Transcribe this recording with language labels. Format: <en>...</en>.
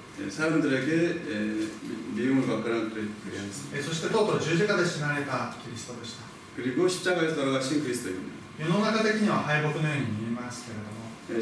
<ko>사람들에게 미움을 받거나 그렇게 했습니다.</ko> <ja>そしてとうとう十字架で死なれたキリストでした。</ja> <ko>그리고 십자가에서 돌아가신 그리스도입니다.</ko> <ja>世の中的には敗北のように見えますけれども</ja>